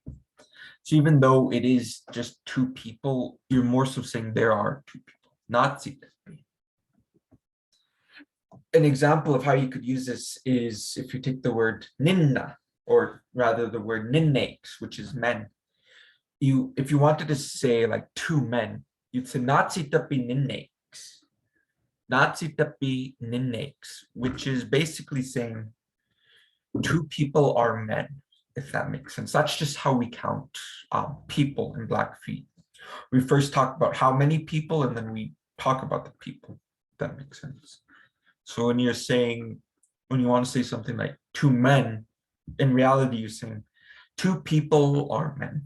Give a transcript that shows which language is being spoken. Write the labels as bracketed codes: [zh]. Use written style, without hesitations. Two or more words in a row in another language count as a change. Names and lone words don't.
[en] So even though it is just two people, you're more so saying there are two people. [bla] Nazi tapi. [en] An example of how you could use this is if you take the word ninna, or rather the word ninnakes, which is men. If you wanted to say like two men, you'd say [bla] Nazi tapi ninnakes. Nazi tapi ninnakes, [en] which is basically saying two people are men, if that makes sense. That's just how we count people in Blackfeet. We first talk about how many people, and then we talk about the people, if that makes sense. So when you want to say something like two men, in reality, you're saying two people are men.